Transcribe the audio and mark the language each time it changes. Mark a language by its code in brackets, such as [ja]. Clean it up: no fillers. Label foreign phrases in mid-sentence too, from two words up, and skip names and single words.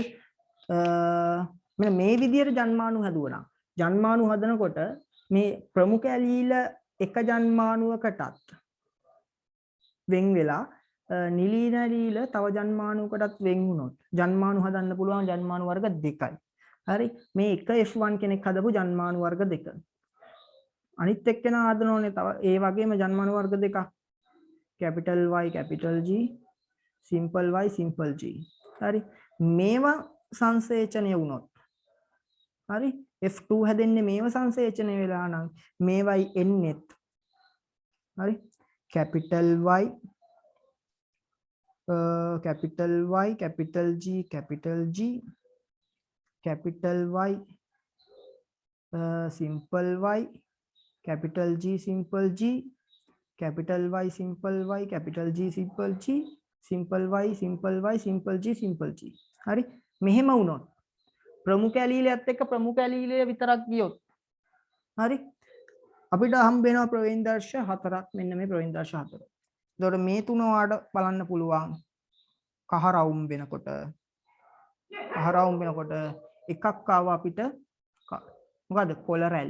[si] මෙන්න මේ විදියට ජන්මාණු හදුවනම් ජන්මාණු හදනකොට මේ ප්‍රමුඛ ඇලීල එක ජන්මාණුවකටත් වෙන් වෙලා නිලීන ඇලීල තව ජන්මාණුවකටත් වෙන් වුණොත් ජන්මාණු හදන්න පුළුවන් ජන්මාණු වර්ග 2යි. හරි. මේ එක F1 කෙනෙක් හදපු ජන්මාණු වර්ග 2. අනිත් එක්කෙනා හදනෝනේ තව ඒ වගේම ජන්මාණු වර්ග 2ක්. [en] capital Y capital G simple Y simple G. [si] හරි. මේවා සංසේචනය වුණොත් හරි F2 හැදෙන්නේ මේව සංසේචනය වෙලා නම් මේවයි එන්නේත් හරි [en] capital Y capital Y capital G capital G capital Y simple Y capital G simple G capital Y simple Y capital G simple G simple Y simple Y simple G simple G. [si] හරි මෙහෙම වුණොත් ප්‍රමුඛ ඇලීලයත් එක්ක ප්‍රමුඛ ඇලීලය විතරක් ගියොත් හරි අපිට හම්බ වෙනවා ප්‍රවේණදර්ශ 4ක්. මෙන්න මේ ප්‍රවේණදර්ශ 4. එතකොට මේ තුන ඔයාලට බලන්න පුළුවන් කහ රවුම් වෙනකොට එකක් ආවා අපිට මොකද කොළ රැලි.